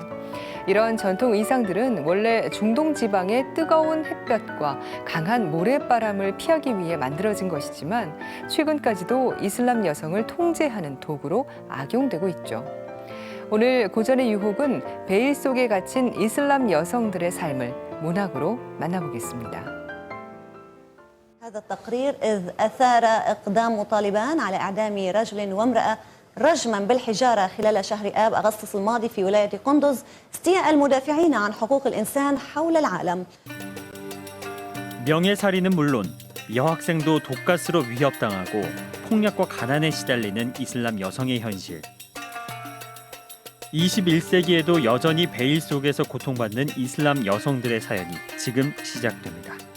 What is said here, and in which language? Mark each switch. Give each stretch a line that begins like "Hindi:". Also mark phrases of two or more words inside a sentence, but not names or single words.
Korean: 이런 전통 의상들은 원래 중동 지방의 뜨거운 햇볕과 강한 모래바람을 피하기 위해 만들어진 것이지만 최근까지도 이슬람 여성을 통제하는 도구로 악용되고 있죠. 오늘 고전의 유혹은 베일 속에 갇힌 이슬람 여성들의 삶을 문학으로 만나보겠습니다.
Arabic: هذا التقرير إذ أثار إقدام طالبان على إعدام رجل وامرأة رجما بالحجارة خلال شهر آب أغسطس الماضي في ولاية قندوز استياء المدافعين عن حقوق الإنسان حول العالم.
Korean: 명예살인은 물론 여학생도 독가스로 위협당하고 폭력과 가난에 시달리는 이슬람 여성의 현실. 21세기에도 여전히 베일 속에서 고통받는 이슬람 여성들의 사연이 지금 시작됩니다.